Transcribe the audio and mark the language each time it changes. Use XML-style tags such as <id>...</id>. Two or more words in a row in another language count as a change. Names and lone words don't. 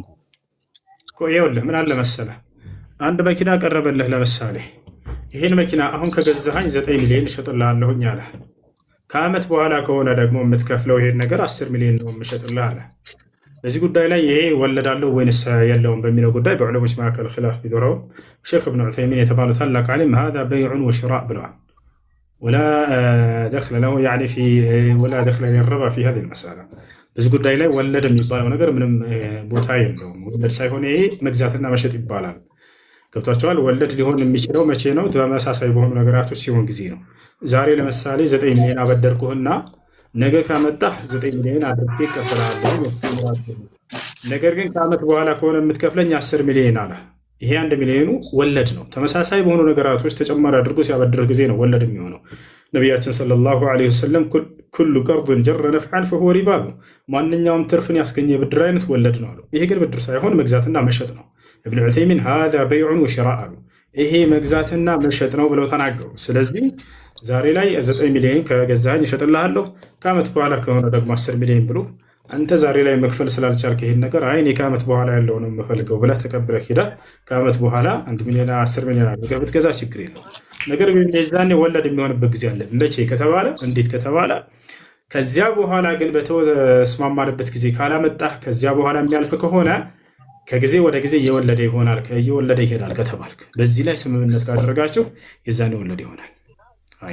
<am>እኮ። ይኸውልህ ምን አለ መሰለህ፣ አንድ መኪና ቀረበልህ። ለምሳሌ ይሄን መኪና አሁን ከገዛኸኝ 9 ሚሊዮን እሸጥልሃለሁኝ አለ። ከዓመት በኋላ ከሆነ ደግሞ የምትከፍለው ይሄን ነገር 10 ሚሊዮን ነው የምሸጥልህ አለ። በዚህ ጉዳይ ላይ ይሄ ወለዳለው ወይንስ የለውም በሚለው ጉዳይ በዑለሞች መካከል ኺላፍ ቢኖረውም ሼክ ኢብኑ ዑሰይሚን የተባሉ ታላቅ ዓሊም</am> <ar>هذا بيع وشراء</ar> <am>ብለዋል።</am> <ar>ولا دخل له يعني في ولا دخل للربا في هذه المسألة።</ar> <am>በዚህ ጉዳይ ላይ ወለድ የሚባለው ነገር ምንም ቦታ የለውም። ወለድ ሳይሆን ይሄ መግዛትና መሸጥ ይባላል። ገብቷቸዋል። ወለድ ሊሆን የሚችለው መቼ ነው? ተመሳሳይ በሆኑ ነገራቶች ሲሆን ጊዜ ነው። ዛሬ ለምሳሌ 9 ሚሊዮን አበደርኩህና ነገ ካመጣህ 9 ሚሊዮን አድርጌ እቀበላለሁ። ነገር ግን ከዓመት በኋላ ከሆነ የምትከፍለኝ 10 ሚሊዮን አለ። ይሄ 1 ሚሊዮኑ ወለድ ነው። ተመሳሳይ በሆኑ ነገራቶች ተጨማሪ አድርጎ ሲያበድር ጊዜ ነው ወለድ የሚሆነው። ነቢያችን</am> <ar>صلى الله عليه وسلم كل قرض جر نفعا فهو ربا</ar> <am>ነው። ማንኛውም ትርፍን ያስገኘ የብድር አይነት ወለድ ነው አሉ። ይሄ ግን ብድር ሳይሆን መግዛትና መሸጥ ነው። ኢብኑ ዑሰይሚን</am> <ar>هذا بيع وشراء</ar> <am>አሉ። ይሄ መግዛትና መሸጥ ነው ብለው ተናገሩ። ስለዚህ ዛሬ ላይ 9 ሚሊዮን ከገዛኸኝ እሸጥልሃለሁ፣ ከዓመት በኋላ ከሆነ ደግሞ 10 ሚሊዮን ብሎ አንተ ዛሬ ላይ መክፈል ስላልቻልክ ይሄን ነገር አይ እኔ ከዓመት በኋላ ያለው ነው የምፈልገው ብለህ ተቀብለህ ሄደህ ከዓመት በኋላ 1 ሚሊዮን 10 ሚሊዮን አድርገህ ብትገዛ ችግር የለው። ነገር ግን የዛኔ ወለድ የሚሆንበት ጊዜ አለ። መቼ ከተባለ እንዴት ከተባለ ከዚያ በኋላ ግን በተስማማንበት ጊዜ ካላመጣህ ከዚያ በኋላ የሚያልፍ ከሆነ ከጊዜ ወደ ጊዜ እየወለደ ይሆናል እየወለደ ይሄዳል ከተባልክ በዚህ ላይ ስምምነት ካደረጋችሁ የዛኔ ወለደ ይሆናል። አይ</am>